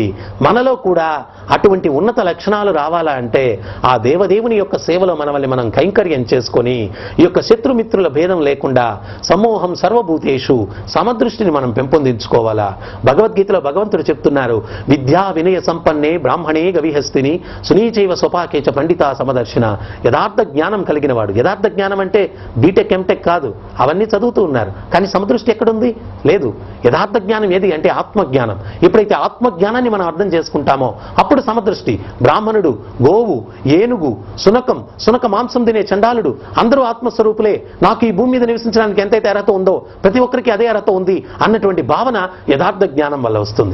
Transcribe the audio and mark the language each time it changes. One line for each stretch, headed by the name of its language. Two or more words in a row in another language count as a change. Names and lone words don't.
Telugu: మనలో కూడా అటువంటి ఉన్నత లక్షణాలు రావాలా అంటే ఆ దేవదేవుని యొక్క సేవలో మనల్ని మనం కైంకర్యం చేసుకొని ఈ యొక్క శత్రుమిత్రుల భేదం లేకుండా సమూహం సర్వభూతేషు సమదృష్టిని మనం పెంపొందించుకోవాలా. భగవద్గీతలో భగవంతుడు చెప్తున్నారు,
Sanskrit: విద్యా వినయ సంపన్నే బ్రాహ్మణే గవిహస్తిని సునీచైవ స్వపాకేచ పండిత సమదర్శన.
Telugu: యథార్థ జ్ఞానం కలిగిన వాడు. యథార్థ జ్ఞానం అంటే
English: B.Tech M.Tech
Telugu: కాదు, అవన్నీ చదువుతూ ఉన్నారు కానీ సమదృష్టి ఎక్కడుంది? లేదు. యథార్థ జ్ఞానం ఏది అంటే ఆత్మజ్ఞానం. ఎప్పుడైతే ఆత్మజ్ఞానాన్ని మనం అర్థం చేసుకుంటామో అప్పుడు సమదృష్టి. బ్రాహ్మణుడు, గోవు, ఏనుగు, సునక మాంసం తినే చండాలుడు అందరూ ఆత్మస్వరూపులే, నాకు ఈ భూమి మీద నివసించడానికి ఎంతైతే అర్హత ఉందో ప్రతి ఒక్కరికి అదే అర్హత ఉంది అన్నటువంటి భావన యథార్థ జ్ఞానం వల్ల వస్తుంది.